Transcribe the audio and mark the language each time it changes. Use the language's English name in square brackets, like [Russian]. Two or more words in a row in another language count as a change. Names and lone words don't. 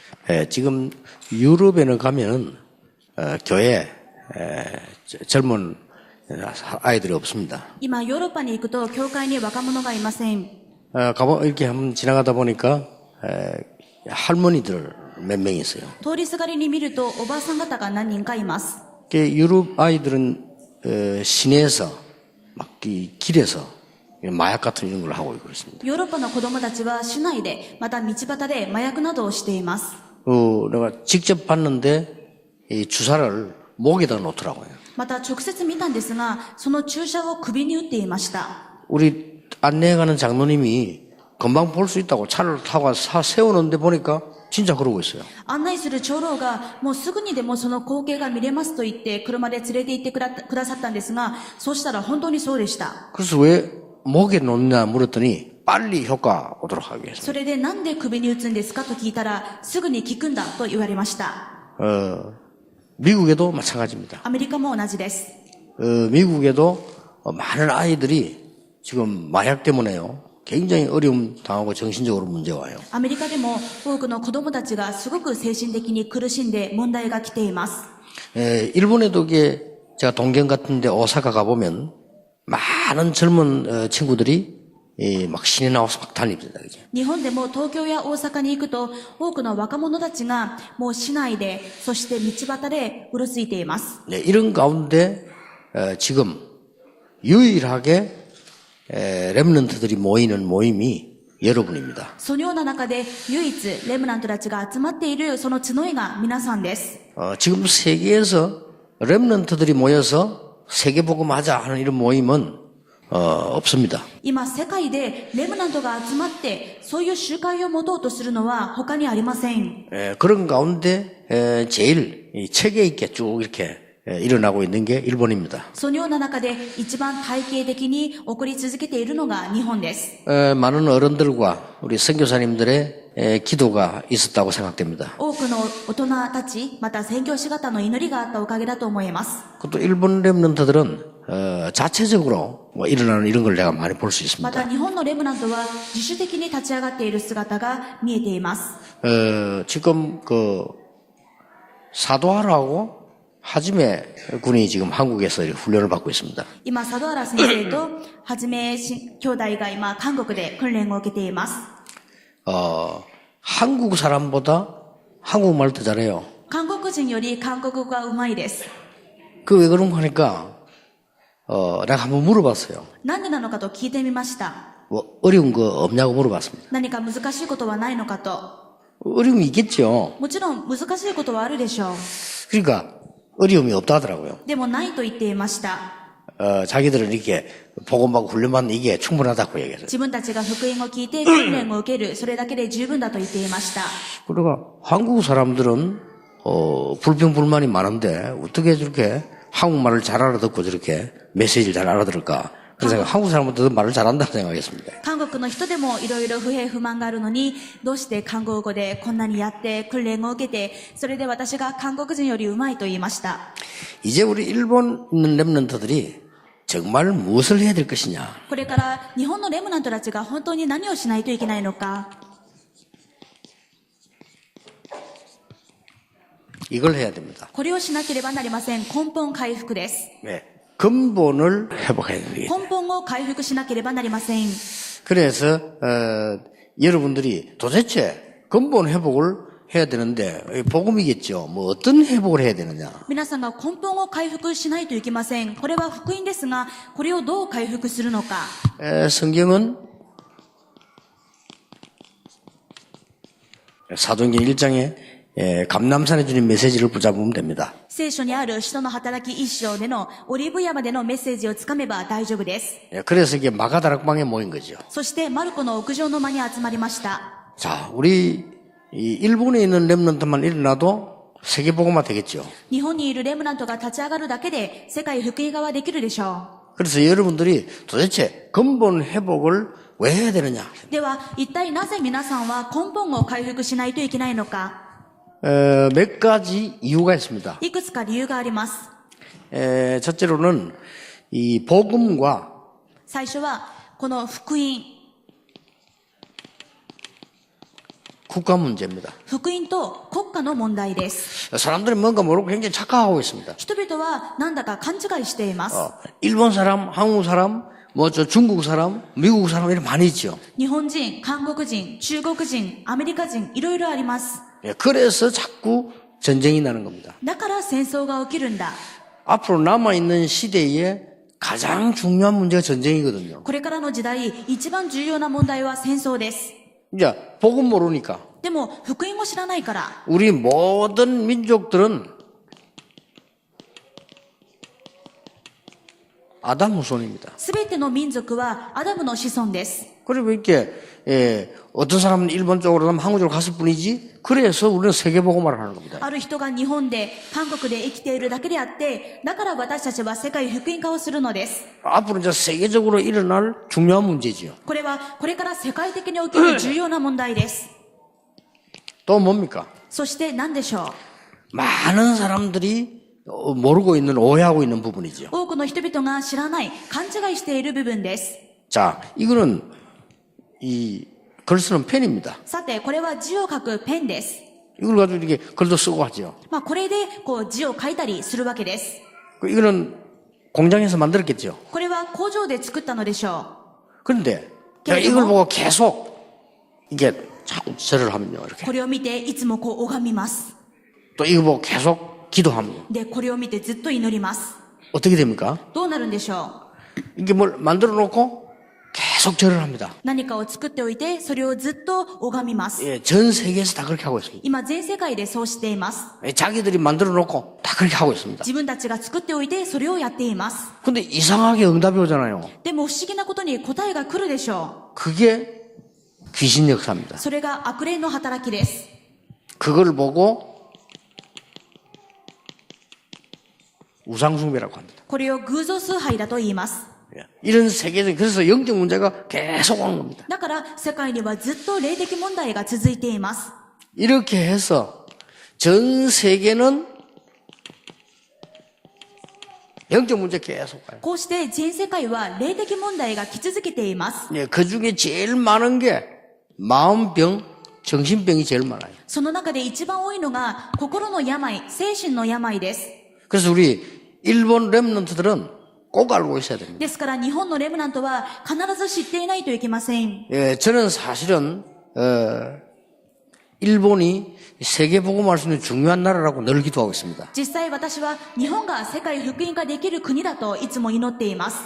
[Korean] 지금 유럽에는 가면은 교회 젊은 아이들이 없습니다. [Japanese] 今ヨーロッパに行くと教会に若者がいません。 [Korean] 이렇게 한번 지나가다 보니까 할머니들 몇 명 있어요. [Japanese] 通りすがりに見るとおばあさん方が何人かいます。 [Korean] 유럽 아이들은 시내에서 막 길에서 마약 같은 이런 걸 하고 있고 그렇습니다. [Japanese] ヨーロッパの子供たちは市内でまた道端で麻薬などをしています。 [Korean] 내가 직접 봤는데 이 주사를 목에다 놓더라고요. [Japanese] また直接見たんですが、その注射を首に打っていました。 [Korean] 우리 안내가는 장로님이 금방 볼 수 있다고 차를 타고 세우는데 보니까 진짜 그러고 있어요. [Japanese] 案内する長老がもうすぐにでもその光景が見れますと言って車で連れて行ってくださったんですが、そうしたら本当にそうでした。 [Korean] 그래서 왜 목에 놓느냐 물었더니 빨리 효과 오도록 하기 위해서. [Japanese] それでなんで首に打つんですかと聞いたら、すぐに効くんだと言われました。 [Korean] 미국에도 마찬가지입니다. [Japanese] アメリカも同じです。 [Korean] 미국에도 많은 아이들이 지금 마약 때문에요. 굉장히 어려움 당하고 정신적으로 문제가 와요. [Japanese] アメリカでも多くの子供たちがすごく精神的に苦しんで問題が来ています。 [Korean] 일본에도 제가 동경 같은데 오사카 가보면 많은 젊은 친구들이 막 신에 나와서 막 다닙니다. [Japanese] 日本でも東京や大阪に行くと多くの若者たちがもう市内で、そして道端でうろついています。 [Korean] 이런 가운데 지금 유일하게 렘넌트들이 모이는 모임이 여러분입니다. [Japanese] そのような中で唯一レムナントたちが集まっているその集いが皆さんです。 [Korean] 지금 세계에서 렘넌트들이 모여서 세계복음하자 하는 이런 모임은 없습니다. [Japanese] 今世界でレムナントが集まってそういう集会を持とうとするのは他にありません。 [Korean] 그런 가운데 제일 체계 있게 쭉 이렇게 일어나고 있는 게 일본입니다. [Japanese] そのような中で一番体系的に起こり続けているのが日本です。 [Korean] 많은 어른들과 우리 선교사님들의 기도가 있었다고 생각됩니다. [Japanese] 多くの大人たち、また宣教師方の祈りがあったおかげだと思います。 [Korean] 또 일본 렘넌트들은 자체적으로 일어나는 이런 걸 내가 많이 볼 수 [Japanese] ま [Korean] 있습니다. [Japanese] た日本のレムナントは自主的に立ち上がっている姿が見えています。 [Korean] 지금 사도하라고 하지메 군이 지금 한국에서 훈련을 받고 있습니다. [Japanese] 今、佐渡原先生とはじめ兄弟が今、韓国で訓練を受けています。 [Korean] 한국 사람보다 한국말 더 잘해요. [Japanese] 韓国人より韓国語がうまいです。 [Korean] 왜 그런 거 하니까 내가 한번 물어봤어요. [Japanese] なんでなのかと聞いてみました。 [Korean] 어려운 거 없냐고 물어봤습니다. [Japanese] 何か難しいことはないのかと。 [Korean] 어려움이 있겠죠. [Japanese] もちろん難しいことはあるでしょう。 [Korean] 그러니까 어려움이 없다 하더라고요. [Japanese] でもないと言っていました。 [Korean] 자기들은 이렇게 복음받고 훈련받는 이게 충분하다고 얘기했어요. [Japanese] 自分たちが福音を聞いて訓練を受ける、それだけで十分だと言っていました。 [Korean] 그러니까 한국 사람들은 불평불만이 많은데 어떻게 저렇게 한국말을 잘 알아듣고 저렇게 메시지를 잘 알아들을까? 그래서 한국 사람들도 말을 잘한다고 생각했습니다. [Japanese] 韓国の人でもいろいろ不平不満があるのに、どうして韓国語でこんなにやって訓練を受けて、それで私が韓国人よりうまいと言いました。 [Korean] 이제 우리 일본 있는 렘넌트들이 정말 무엇을 해야 될 것이냐? [Japanese] これから日本のレムナントたちが本当に何をしないといけないのか。 [Korean] 이걸 해야 됩니다. [Japanese] これをしなければなりません。根本回復です。 [Korean] 네. 근본을 회복해야 됩니다. [Japanese] 根本を回復しなければなりません。 [Korean] 그래서 여러분들이 도대체 근본 회복을 해야 되는데 복음이겠죠. 뭐 어떤 회복을 해야 되느냐? [Japanese] 皆さんが根本を回復しないといけません。これは福音ですが、これをどう回復するのか。 [Korean] 성경은 사도행전 1장에 감람산에 주는 메시지를 붙잡으면 됩니다. [Japanese] 聖書にある使徒の働き一章でのオリーブ山でのメッセージをつかめば大丈夫です。 [Korean] 그래서 이게 마가다락방에 모인 거죠. [Japanese] そしてマルコの屋上の間に集まりました。 [Korean] 자, 우리 일본에 있는 렘넌트만 일어나도 세계복음화 되겠죠. [Japanese] 日本にいるレムナントが立ち上がるだけで世界福音化はできるでしょ [Korean] 그래서 여러분들이 도대체 근본 회복을 왜 해야 되느냐? [Japanese] う。では一体なぜ皆さんは根本を回復しないといけないのか。 [Korean] 몇 가지 이유가 있습니다. [Japanese] いくつか理由があります。 [Korean] 첫째로는 이 복음과 [Japanese] 最初はこの福音、 [Korean] 국가 문제입니다. [Japanese] 福音と国家の問題です。 [Korean] 사람들이 뭔가 모르고 굉장히 착각하고 있습니다. [Japanese] 人々はなんだか勘違いしています。 [Korean] 일본 사람, 한국 사람, 중국 사람, 미국 사람 이렇게 많이 있죠. [Japanese] 日本人、韓国人、中国人、アメリカ人、いろいろあります。 [Korean] 그래서 자꾸 전쟁이 나는 겁니다. [Japanese] だから戦争が起きるんだ。 [Korean] 앞으로 남아있는 시대에 가장 중요한 문제가 전쟁이거든요. [Japanese] これからの時代、一番重要な問題は戦争です。 [Korean] 이제 복음 모르니까 [Japanese] でも、福音を知らないから、 [Korean] 우리 모든 민족들은 아담 후손입니다. [Japanese] すべての民族はアダムの子孫です。 [Korean] 그리고 이렇게 어떤 사람은 일본 쪽으로 가면 한국 쪽으로 갔을 뿐이지 그래서 우리는 세계복음화를 하는 겁니다. [Japanese] ある人が日本で、韓国で生きているだけであって、だから私たちは世界福音化をするのです。 [Korean] 앞으로 이제 세계적으로 일어날 중요한 문제지요. [Japanese] これは、これから世界的に起きる重要な問題です。 [Korean] 또 뭡니까? [Japanese] そして何でしょう。 [Korean] 많은 사람들이 모르고 있는 오해하고 있는 부분이죠. [Japanese] 多くの人々が知らない、勘違いしている部分です。 [Korean] 자, 이거는 이 글 쓰는 펜입니다. [Japanese] さて、これは字を書くペンです。 [Korean] 이걸 가지고 이렇게 글도 쓰고 하죠. [Japanese] これで、字を書いたりするわけです。 [Korean] 이거는 공장에서 만들었겠죠. [Japanese] これは工場で作ったのでしょ [Korean] 그런데 제가 이걸 보고 계속 이게 자꾸 절을 하면요, [Japanese] う。 [Korean] 이렇게. [Japanese] これを見て、いつも拝みます。 [Korean] 또 이거 보고 계속 기도하면 [Japanese] で、これを見てずっと祈ります。 [Korean] 어떻게 됩니까? [Japanese] どうなるんでしょ [Korean] 이게 뭘 만들어 놓고 계속 절을 합니다. [Japanese] う。何かを作っておいて、それをずっと拝みます。 [Korean] 예, 전 세계에서 다 그렇게 하고 있습니다. [Japanese] 今、全世界でそうしています。 [Korean] 예, 자기들이 만들어 놓고 다 그렇게 하고 있습니다. [Japanese] 自分たちが作っておいて、それをやっています。 [Korean] 근데 이상하게 응답이 오잖아요. [Japanese] でも不思議なことに答えが来るでしょ [Korean] 그게 귀신 역사입니다. [Japanese] う。それが悪霊の働きです。 [Korean] 그걸 보고 우상숭배라고 합니다. [Japanese] これを偶像崇拝だと言います。 [Korean] 예, 이런 세계적 그래서 영적 문제가 계속 오는 겁니다. [Japanese] だから世界にはずっと霊的問題が続いています。 [Korean] 이렇게 해서 전 세계는 영적 문제 계속 가요. [Japanese] こうして全世界は霊的問題が来続けています。 [Korean] 예, 그 중에 제일 많은 게 마음병, 정신병이 제일 많아요. [Japanese] その中で一番多いのが心の病、精神の病です。 [Korean] 그래서 우리 일본 렘넌트들은 꼭 알고 있어야 됩니다. [Japanese] ですから日本のレムナントは必ず知っていないといけません。 [Korean] 예, 저는 사실은 일본이 세계 복음할 수 있는 중요한 나라라고 늘 기도하고 있습니다. [Japanese] 実際私は日本が世界福音化できる国だといつも祈っています。